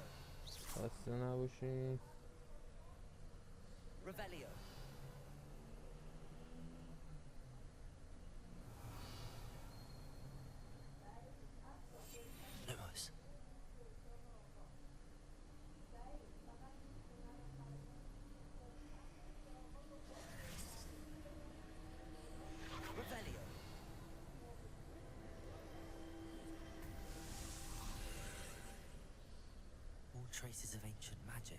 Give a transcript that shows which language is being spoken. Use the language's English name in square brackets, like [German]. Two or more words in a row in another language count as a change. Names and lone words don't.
[Persian] خسته نباشین. [English] Revelio. Lumos. Revelio. All traces of ancient magic.